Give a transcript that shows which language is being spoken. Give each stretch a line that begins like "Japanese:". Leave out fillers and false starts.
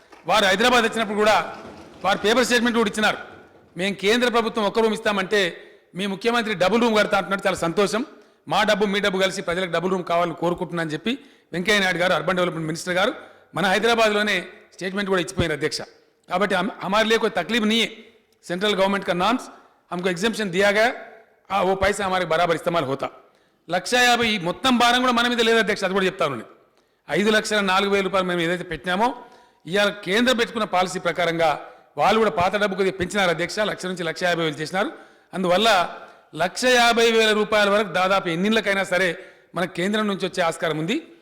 Telugu: వారు హైదరాబాద్ వచ్చినప్పుడు కూడా వారు పేపర్ స్టేట్మెంట్ కూడా ఇచ్చినారు. మేము కేంద్ర ప్రభుత్వం ఒక్క రూమ్ ఇస్తామంటే మీ ముఖ్యమంత్రి డబుల్ రూమ్ కడతా అంటున్నాడు, చాలా సంతోషం, మా డబ్బు మీ డబ్బు కలిసి ప్రజలకు డబుల్ రూమ్ కావాలని కోరుకుంటున్నా అని చెప్పి వెంకయ్య నాయుడు గారు అర్బన్ డెవలప్మెంట్ మినిస్టర్ గారు మన హైదరాబాద్లోనే స్టేట్మెంట్ కూడా ఇచ్చిపోయినారు అధ్యక్ష. కాబట్టి
Hindi: हमारे लिए कोई तकलीफ नहीं है, सेंट्रल गवर्नमेंट का नॉर्म्स हमको एग्जेम्पशन दिया गया, वो पैसा हमारे बराबर इस्तेमाल होता.
Telugu: 1,50,000 మొత్తం భారం కూడా మన మీద లేదు అధ్యక్ష, అది కూడా చెప్తాను నేను. 5,04,000 రూపాయలు మేము ఏదైతే పెట్టినామో ఇవాళ కేంద్రం పెట్టుకున్న పాలసీ ప్రకారంగా వాళ్ళు కూడా పాత డబ్బు కొద్దిగా పెంచినారు అధ్యక్ష, 1,00,000 నుంచి 1,50,000 చేసినారు. అందువల్ల 1,50,000 రూపాయల వరకు దాదాపు ఎన్నిళ్ళకైనా సరే మనకు కేంద్రం నుంచి వచ్చే ఆస్కారం ఉంది.